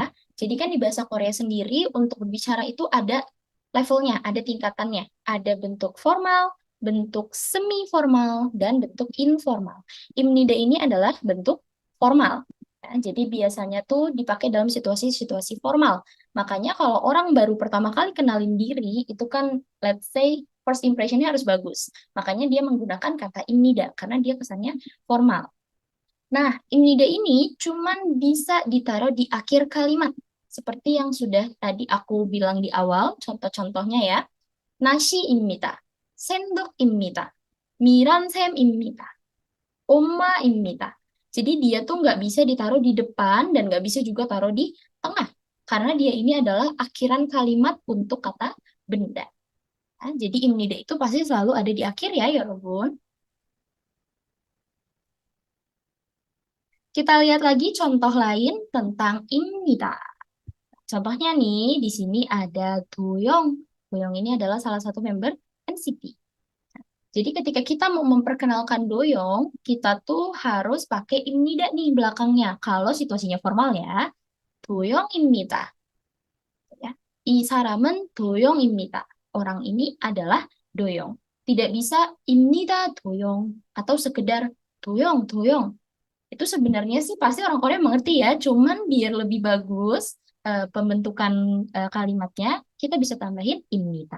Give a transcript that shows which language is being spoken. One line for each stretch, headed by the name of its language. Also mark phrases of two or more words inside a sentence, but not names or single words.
Indonesian: Jadi kan di bahasa Korea sendiri untuk berbicara itu ada levelnya, ada tingkatannya. Ada bentuk formal, bentuk semi formal, dan bentuk informal. Imnida ini adalah bentuk formal. Ya, jadi biasanya tuh dipakai dalam situasi-situasi formal. Makanya kalau orang baru pertama kali kenalin diri, itu kan
English: let's say first impression-
Indonesian: nya harus bagus. Makanya dia menggunakan kata imnida karena dia kesannya formal. Nah, imnida ini cuman bisa ditaruh di akhir kalimat. Seperti yang sudah tadi aku bilang di awal, contoh-contohnya ya. Nasi imnida, sendok imnida,
Korean: miransem입니다, 엄마입니다.
Indonesian: Jadi dia tuh nggak bisa ditaruh di depan dan nggak bisa juga taruh di tengah. Karena dia ini adalah akhiran kalimat untuk kata benda. Nah, jadi imnida itu pasti selalu ada di akhir ya, ya Robun. Kita lihat lagi contoh lain tentang imnida. Contohnya nih, di sini ada Doyong. Doyong ini adalah salah satu member NCT. Jadi ketika kita mau memperkenalkan doyong, kita tuh harus pakai imnida nih belakangnya. Kalau situasinya formal ya,
Korean: doyong입니다.
Indonesian: Ya.
Korean: 이 사람은 도용입니다.
Indonesian: Orang ini adalah doyong. Tidak bisa imnida doyong atau sekedar doyong, doyong. Itu sebenarnya sih pasti orang Korea mengerti ya, cuman biar lebih bagus pembentukan kalimatnya, kita bisa tambahin imnida.